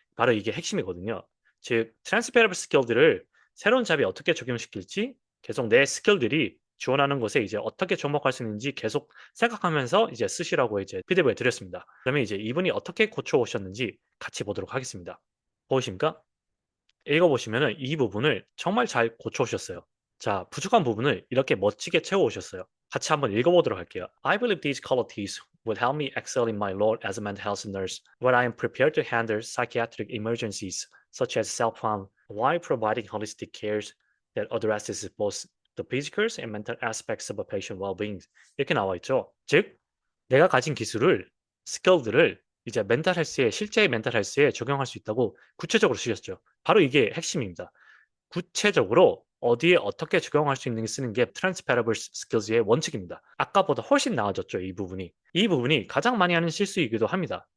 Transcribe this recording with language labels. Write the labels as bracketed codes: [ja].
[ko] 바로 이게 핵심이거든요. 즉 트랜스페러블 스킬들을 새로운 잡에 어떻게 적용시킬지 계속 내 스킬들이 지원하는 것에 이제 어떻게 접목할 수 있는지 계속 생각하면서 이제 쓰시라고 이제 피드백을 드렸습니다. 그러면 이제 이분이 어떻게 고쳐 오셨는지 같이 보도록 하겠습니다. 보이십니까? 읽어 보시면은 이 부분을 정말 잘 고쳐 오셨어요. 자, 부족한 부분을 이렇게 멋지게 채워 오셨어요. 같이 한번 읽어 보도록 할게요. [en] I believe these qualities would help me excel in my role as a mental health nurse, where I am prepared to handle psychiatric emergencies such as self-harm while providing holistic care that addresses both the physical and mental aspects of a patient well-being. [ko] 이렇게 나와 있죠. 즉, 내가 가진 기술을, 스킬들을 이제 멘탈 헬스에 실제 멘탈 헬스에 적용할 수 있다고 구체적으로 쓰셨죠. 바로 이게 핵심입니다. 구체적으로 어디에 어떻게 적용할 수 있는 게 쓰는 게 transferable skills의 원칙입니다. 아까보다 훨씬 나아졌죠, 이 부분이. 이 부분이 가장 많이 하는 실수이기도 합니다.